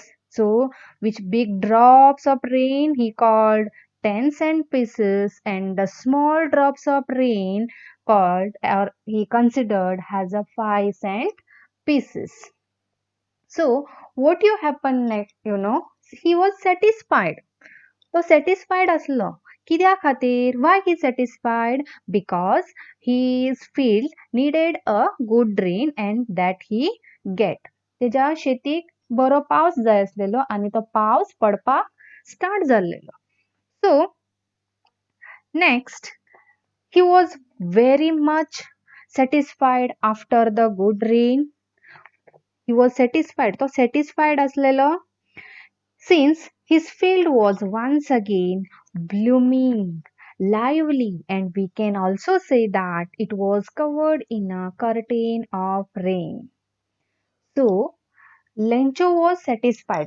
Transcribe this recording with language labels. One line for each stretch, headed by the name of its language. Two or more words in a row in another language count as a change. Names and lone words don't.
English: So which big drops of rain he called 10-cent pieces, and the small drops of rain called or he considered as a 5-cent pieces. So what you happen next, he was satisfied.
Konkani: तो सॅटिस्फायड असलो कित्या खातीर
English: why he satisfied because his field needed a good rain and that he get
Konkani: तेज्या शेतीक बरो पावस जाय आसलेलो आनी तो पावस पडपाक स्टार्ट जाल्लेलो.
English: So next he was very much satisfied after the good rain. He was satisfied
Konkani: तो सॅटिस्फायड असलेलो
English: since his field was once again blooming, lively, and we can also say that it was covered in a curtain of rain. So, Lencho was satisfied.